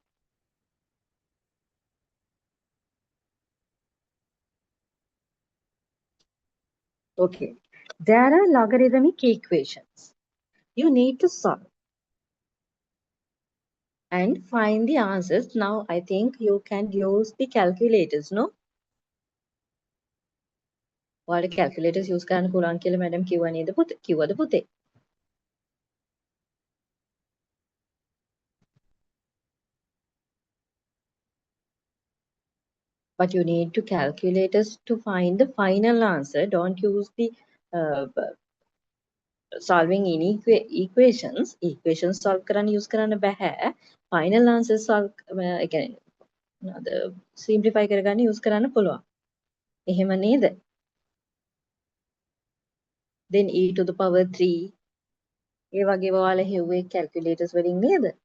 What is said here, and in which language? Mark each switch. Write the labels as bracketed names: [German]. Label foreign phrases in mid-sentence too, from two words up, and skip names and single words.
[English] Okay, there are logarithmic equations. You need to solve and find the answers. Now, I think you can use the calculators, no? [Sinhala] ඔයාලට [English] calculators use [Sinhala] කරන්න පුළුවන් කියලා මැඩම් කිව්වා නේද පුතේ? කිව්වද පුතේ? [English] But you need to calculators to find the final answer. Don't use the uh, solving any equations. Equations solve [Sinhala] කරන්න use කරන්න බෑ. [English] Final answer solve the simplify [Sinhala] කරගන්න use කරන්න පුළුවන්. එහෙම නේද? [English] Then e to the power 3 [Sinhala] ඒ වගේ ඔයාලා හෙව්වේ calculators වලින් නේද?